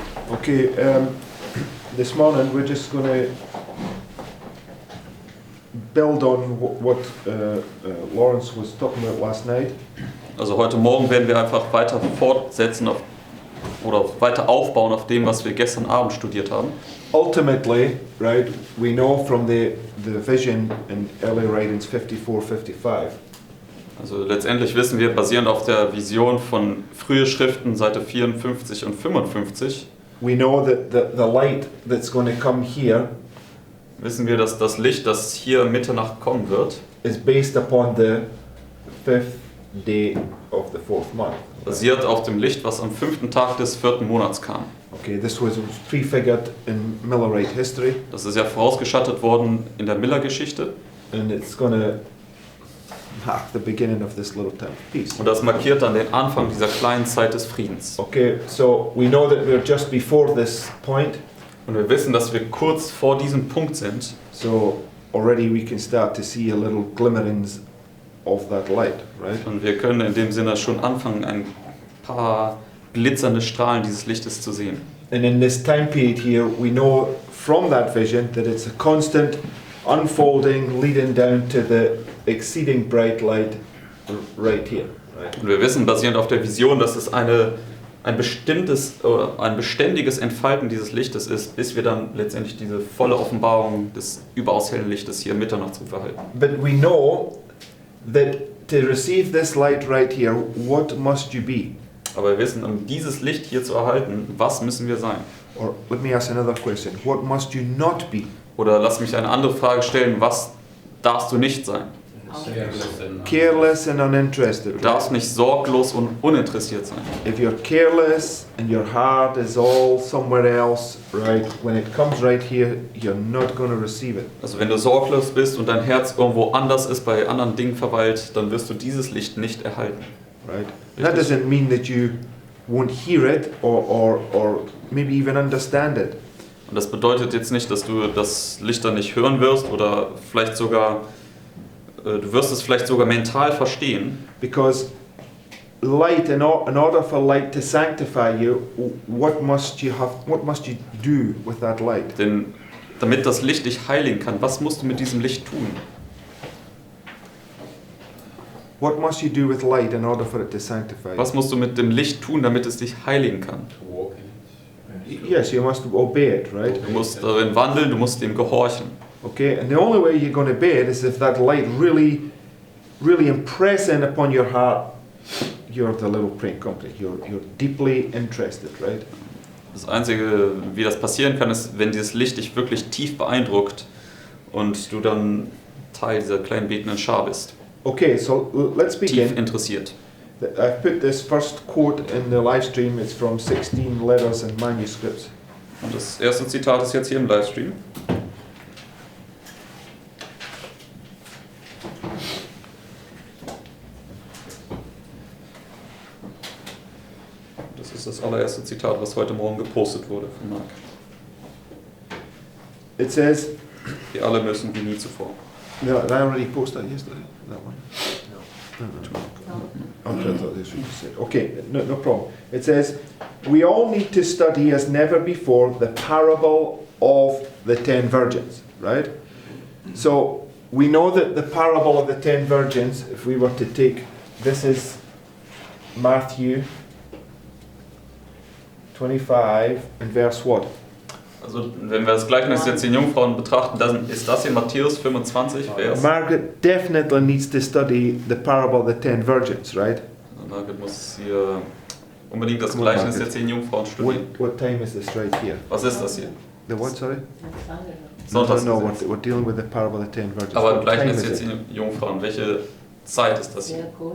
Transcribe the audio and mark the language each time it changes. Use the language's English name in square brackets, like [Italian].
[English] Okay, this morning we're just going to build on what Lawrence was talking about last night. [German] Also heute Morgen werden wir einfach weiter fortsetzen oder weiter aufbauen auf dem, was wir gestern Abend studiert haben. [English] Ultimately, right, we know from the vision in early writings 54, 55. [German] Also letztendlich wissen wir, basierend auf der Vision von frühe Schriften, Seite 54 und 55, [English] we know that the light that's going to come here [German] wissen wir, dass das Licht, das hier um Mitternacht kommen wird, [English] is based upon the 5th day of the 4th month. [German] basiert auf dem Licht, was am 5. Tag des 4. Monats kam. [English] Okay, this was prefigured in Millerite history, [German] Das ist ja vorausgeschattet worden in der Miller-Geschichte. [English] and it's going to mark the beginning of this little time of peace. [German] Und das markiert dann den Anfang dieser kleinen Zeit des Friedens. [English] Okay, so we know that we're just before this point, [German] Und wir wissen, dass wir kurz vor diesem Punkt sind. [English] so already we can start to see a little glimmerings of that light, right? [German] Und wir können in dem Sinne schon anfangen, ein paar glitzernde Strahlen dieses Lichtes zu sehen. [English] And in this time period here, we know from that vision that it's a constant unfolding leading down to the exceeding bright light right here, right? [German] Und wir wissen, basierend auf der Vision, dass es ein beständiges Entfalten dieses Lichtes ist, bis wir dann letztendlich diese volle Offenbarung des überaus hellen Lichtes hier Mitternachtsruf erhalten. [English] But we know that to receive this light right here, what must you be? [German] Aber wir wissen, um dieses Licht hier zu erhalten, was müssen wir sein? [English] Or let me ask another question. What must you not be? [German] Oder lass mich eine andere Frage stellen, was darfst du nicht sein? [English] Careless and uninterested. [German] Du darfst nicht sorglos und uninteressiert sein. [English] If you're careless and your heart is all somewhere else, right, when it comes right here, you're not going to receive it. [German] Also wenn du sorglos bist und dein Herz irgendwo anders ist, bei anderen Dingen verweilt, dann wirst du dieses Licht nicht erhalten. [English] Right? That doesn't mean that you won't hear it or maybe even understand it. [German] Und das bedeutet jetzt nicht, dass du das Licht dann nicht hören wirst oder vielleicht sogar, du wirst es vielleicht sogar mental verstehen. [English] Because light, in order for light to sanctify you, what must you do with that light? [German] Denn damit das Licht dich heiligen kann, was musst du mit diesem Licht tun? [English] What must you do with light in order for it to sanctify you? [German] Was musst du mit dem Licht tun, damit es dich heiligen kann? [English] Yes, you must obey it, right? [German] Du musst darin wandeln, du musst dem gehorchen. [English] Okay, and the only way you're going to obey it is if that light really impressing upon your heart. You're the little praying company. You're deeply interested, right? [German] Das Einzige, wie das passieren kann, ist, wenn dieses Licht dich wirklich tief beeindruckt und du dann Teil dieser kleinen betenden Schar bist. [English] Okay, so let's begin. [German] Tief interessiert. [English] I've put this first quote in the live stream. It's from 16 letters and manuscripts. [German] Und das erste Zitat ist jetzt hier im Livestream. Das ist das allererste Zitat, was heute Morgen gepostet wurde von Mark. [English] It says, [German] Wir alle müssen wie nie zuvor. [English] no, I already posted that yesterday. That one. No. Okay, I thought this would be said. Okay, no problem. It says, we all need to study as never before the parable of the 10 virgins, right? So we know that the parable of the 10 virgins, if we were to take, this is Matthew 25 and verse what? [German] Also wenn wir das Gleichnis der 10 Jungfrauen betrachten, dann ist das hier Matthäus 25, Vers. [English] Margaret definitely needs to study the parable of the 10 virgins, right? [German] Margaret muss hier unbedingt das Gleichnis der 10 Jungfrauen studieren. [English] What time is this right here? [German] Was ist das hier? [English] The what, sorry? [German] Sonntags. [English] No, we're dealing with the parable of the 10 virgins. [German] Aber [English] What time [German] Gleichnis [English] is [German] der [English] it? [German] 10 Jungfrauen, welche Zeit ist das hier?